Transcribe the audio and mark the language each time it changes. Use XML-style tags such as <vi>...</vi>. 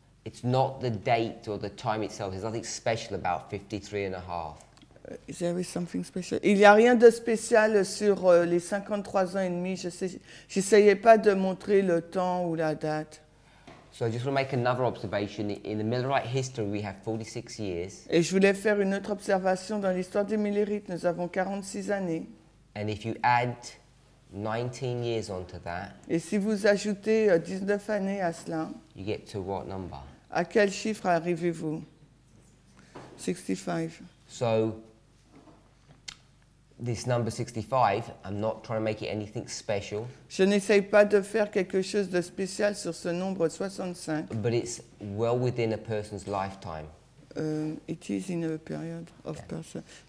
<en>It's not the date or the time itself. There's nothing special about 53 and a half. Is there something special?</en> <fr>Il n'y a rien de spécial sur les 53 ans et demi. J'essayais pas de montrer le temps ou la date.</fr> <en>So I just want to make another observation. In the Millerite history, we have 46 years.</en> <fr>Et je voulais faire une autre observation. Dans l'histoire des Millérites, nous avons 46 années.</fr> <en>And if you add 19 years onto that,</en> <fr>Et si vous ajoutez 19 années à cela,</fr> <en>you get to what number?</en> <fr>à quel chiffre arrivez-vous?</fr> <en>65. So this number 65, I'm not trying to make it anything special,</en> <fr>Je n'essaye pas de faire quelque chose de spécial sur ce nombre 65,</fr> <en>but it's well within a person's lifetime. It is in a period of person.</en>